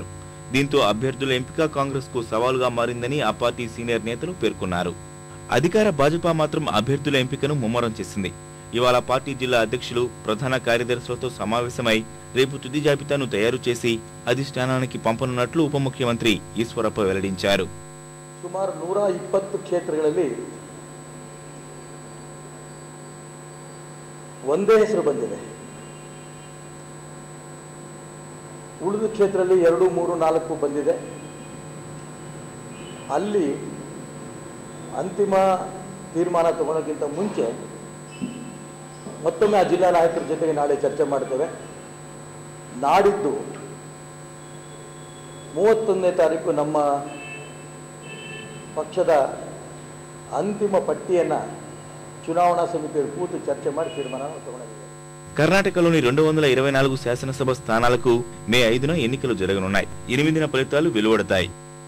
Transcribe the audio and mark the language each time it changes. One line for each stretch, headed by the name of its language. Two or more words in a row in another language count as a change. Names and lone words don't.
Telugu: దీంతో అభ్యర్థుల ఎంపిక కాంగ్రెస్ కు సవాలుగా మారిందని ఆ పార్టీ సీనియర్ నేతలు పేర్కొన్నారు. అధికార భాజపా మాత్రం అభ్యర్థుల ఎంపికను ముమ్మరం చేసింది. ఇవాళ పార్టీ జిల్లా అధ్యక్షులు, ప్రధాన కార్యదర్శులతో సమావేశమై రేపు తుది జాబితాను తయారు చేసి అధిష్టానానికి పంపనున్నట్లు ఉప ముఖ్యమంత్రి ఈశ్వరప్ప వెల్లడించారు.
Kannada: సుమారు 120 ಕ್ಷೇತ್ರಗಳಲ್ಲಿ ಒಂದೇ ಹೆಸರು ಬಂದಿದೆ. ಉಳಿದ ಕ್ಷೇತ್ರದಲ್ಲಿ 2, 3, 4 ಬಂದಿದೆ. ಅಲ್ಲಿ ಅಂತಿಮ ತೀರ್ಮಾನ ತಗೊಳ್ಳೋಕ್ಕಿಂತ ಮುಂಚೆ ಮತ್ತೊಮ್ಮೆ ಆ ಜಿಲ್ಲಾ ನಾಯಕರ ಜೊತೆಗೆ ನಾಳೆ ಚರ್ಚೆ ಮಾಡ್ತೇವೆ. ನಾಡಿದ್ದು 31ನೇ ತಾರೀಕು ನಮ್ಮ ಪಕ್ಷದ ಅಂತಿಮ ಪಟ್ಟಿಯನ್ನು ಚುನಾವಣಾ ಸಮಿತಿಯಲ್ಲಿ ಕೂತು ಚರ್ಚೆ ಮಾಡಿ ತೀರ್ಮಾನ ತಗೊಂಡಿದ್ದೇವೆ.
Telugu: కర్ణాటకలోని 224 శాసనసభ స్థానాలకు మే 5న ఎన్నికలు జరగనున్నాయి. 8న ఫలితాలు వెలువడతాయి.